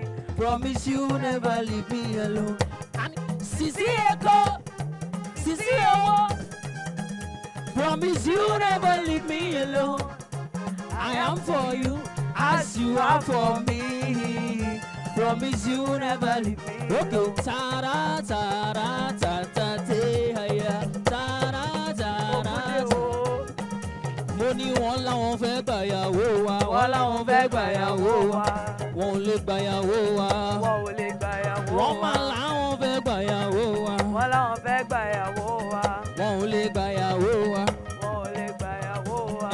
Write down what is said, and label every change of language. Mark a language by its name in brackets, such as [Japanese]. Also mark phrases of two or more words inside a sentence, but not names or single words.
[English] Promise you never leave me alone. [Yoruba] Sisi Eko, Sisi Ewo. [English] Promise you never leave me alone. I am for you as you are for me. Promise you never leave me alone. Okay. Ta-da, ta-da, ta-ta-te-ha-ya. Ta-da, ta-da. [Yoruba] Money wọ́n láwọn fẹ́ gbàyàwó wa. Wọ́n láwọn fẹ́ gbàyàwó wa. Wọ́n ò lè gbàyàwó wa. Wọ́n ò lè gbàyàwó wa. Wọ́n máa láwọn fẹ́ gbàyàwó wa. Wọ́n láwọn fẹ́ gbàyàwó wa. Wọ́n ò lè gbàyàwó wa. Wọ́n ò lè gbàyàwó wa.